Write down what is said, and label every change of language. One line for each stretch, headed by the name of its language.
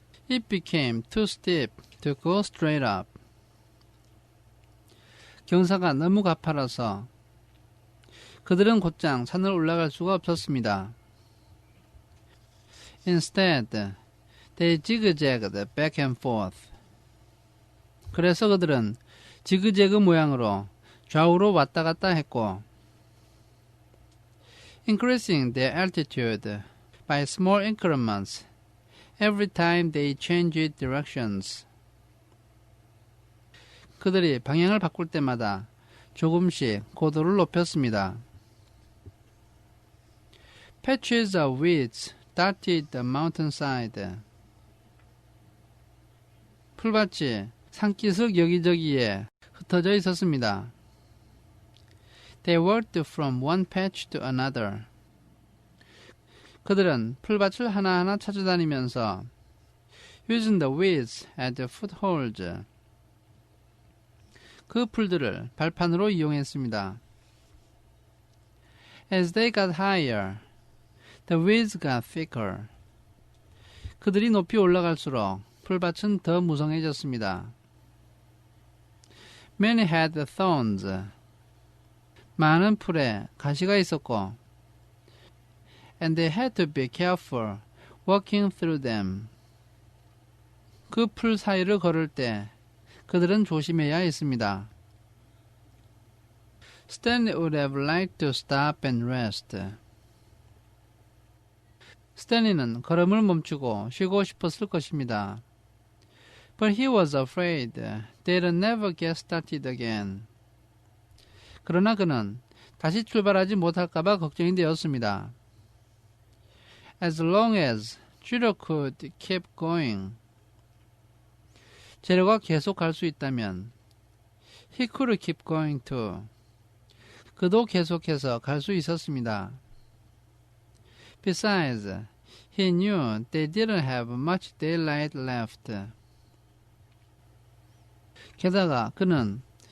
English: It became too steep to go straight up.
Korean: 경사가 너무 가파라서 그들은 곧장 산을 올라갈 수가 없었습니다.
English: Instead, they zigzagged back and forth.
Korean: 그래서 그들은 지그재그 모양으로 좌우로 왔다 갔다 했고
English: increasing their altitude by small increments every time they changed directions.
Korean: 그들이 방향을 바꿀 때마다 조금씩 고도를 높였습니다.
English: Patches of weeds dotted the mountainside.
Korean: 풀밭이 산기슭 여기저기에 흩어져 있었습니다.
English: They worked from one patch to another.
Korean: 그들은 풀밭을 하나하나 찾아다니면서
English: using the weeds as the footholds.
Korean: 그 풀들을 발판으로 이용했습니다.
English: As they got higher, the weeds got thicker.
Korean: 그들이 높이 올라갈수록 풀밭은 더 무성해졌습니다.
English: Many had thorns.
Korean: 많은 풀에 가시가 있었고
English: and they had to be careful walking through them.
Korean: 그 풀 사이를 걸을 때 그들은 조심해야 했습니다.
English: Stanley would have liked to stop and rest.
Korean: 스탠리는 걸음을 멈추고 쉬고 싶었을 것입니다.
English: But he was afraid they'd never get started again.
Korean: 그러나 그는 다시 출발하지 못할까봐 걱정이 되었습니다.
English: As long as Jiro could keep going.
Korean: 제로가 계속 갈 수 있다면
English: he could keep going too.
Korean: 그도 계속해서 갈 수 있었습니다.
English: Besides, he knew they didn't have much daylight left.
Korean: 게다가 그는